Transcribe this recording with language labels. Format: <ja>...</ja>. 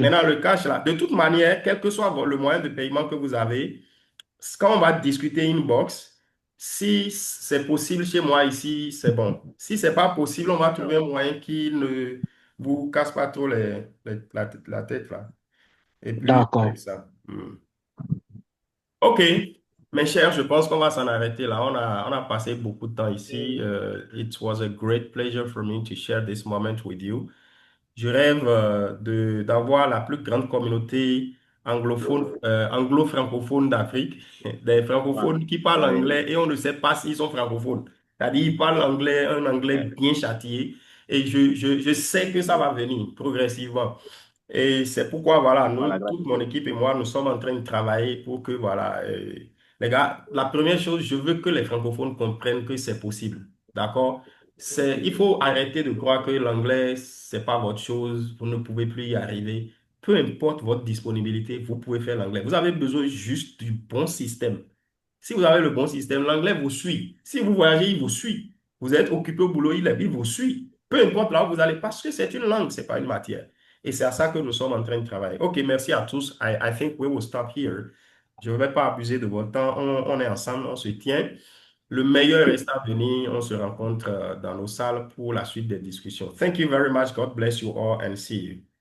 <fr>Maintenant, le cash là, de toute manière, quel que soit le moyen de paiement que vous avez, quand on va discuter inbox, si c'est possible chez moi ici, c'est bon. Si c'est pas possible, on va trouver un moyen qui ne vous casse pas trop la tête là. Et puis, avec D'accord. ça. OK. Mes chers, je pense qu'on va s'en arrêter là. On a passé beaucoup de temps ici.</fr> <en>It was a great pleasure for me to share this moment with you.</en> <fr>Je rêve d'avoir la plus grande communauté anglophone, anglo-francophone d'Afrique, des francophones qui parlent anglais et on ne sait pas s'ils sont francophones. C'est-à-dire, ils parlent anglais, un anglais bien châtié. Et je sais que ça va venir progressivement. Et c'est pourquoi, voilà, nous, Voilà, toute mon gratitude. équipe et moi, nous sommes en train de travailler pour que, voilà, les gars, la première chose, je veux que les francophones comprennent que c'est possible. D'accord? Il faut arrêter de croire que l'anglais, c'est pas votre chose, vous ne pouvez plus y arriver. Peu importe votre disponibilité, vous pouvez faire l'anglais. Vous avez besoin juste du bon système. Si vous avez le bon système, l'anglais vous suit. Si vous voyagez, il vous suit. Vous êtes occupé au boulot, il vous suit. Peu importe là où vous allez, parce que c'est une langue, c'est pas une matière. Et c'est à ça que nous sommes en train de travailler. OK, merci à tous.</fr> <en>I think we will stop here.</en> <fr>Je ne vais pas abuser de votre temps. On est ensemble, on se tient. Le meilleur reste à venir. On se rencontre dans nos salles pour la suite des discussions.</fr> <en>Thank you very much. God bless you all and see you.</en>